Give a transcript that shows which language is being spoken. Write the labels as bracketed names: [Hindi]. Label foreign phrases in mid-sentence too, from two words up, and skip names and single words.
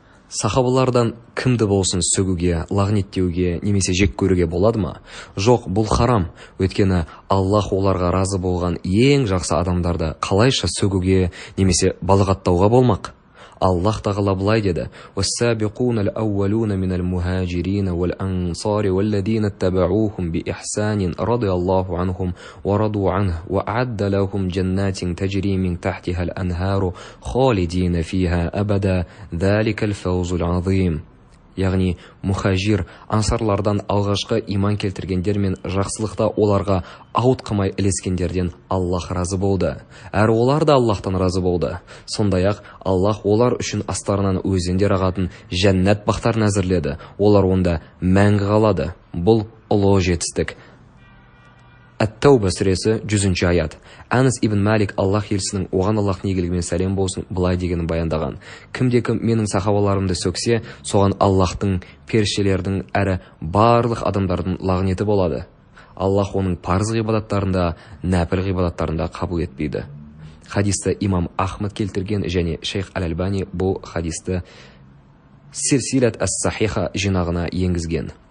[Kazakh] Сахабалардан кімді болсын сөгуге, лағнеттеуге, немесе жек көруге болады ма? Жоқ, бұл харам. Өйткені Аллах оларға разы болған ең жақсы адамдарды қалайша сөгуге, немесе балағаттауға болмақ? [Arabic] Аллах тағала былай деді: «والسابقون الأولون من المهاجرين والأنصار والذين اتبعوهم بإحسان رضي الله عنهم ورضوا عنه وأعد لهم جنات تجري من تحتها الأنهار خالدين فيها أبدا ذلك الفوز العظيم». [Kazakh] Яғни мухажир, ансарлардан алғашқы иман келтіргендер мен жақсылықта оларға ауытқымай ілескендерден Аллах разы болды. Әрі олар да Аллахтан разы болды. Сондай-ақ Аллах олар үшін астарынан өзендер ағатын жәннат бақтарын әзірледі. Олар онда мәңгі қалады. Бұл ұлы жетістік. Ат-Тауба сүресі 100-ші аят. Анас ибн Малик, Аллах елшісінің, оған Аллахтың игілігімен сәлем болсын, былай дегенін баяндаған: кімде-кім менің сахабаларымды сөксе, соған Аллахтың, періштелердің әрі барлық адамдардың лағнеті болады. Аллах оның парыз ғибадаттарында, нәпіл ғибадаттарында қабыл етпейді. Хадисті имам Ахмад келтірген және Шейх Аль-Альбани бұл хадисті Силсилат ас-Сахиха жинағына енгізген.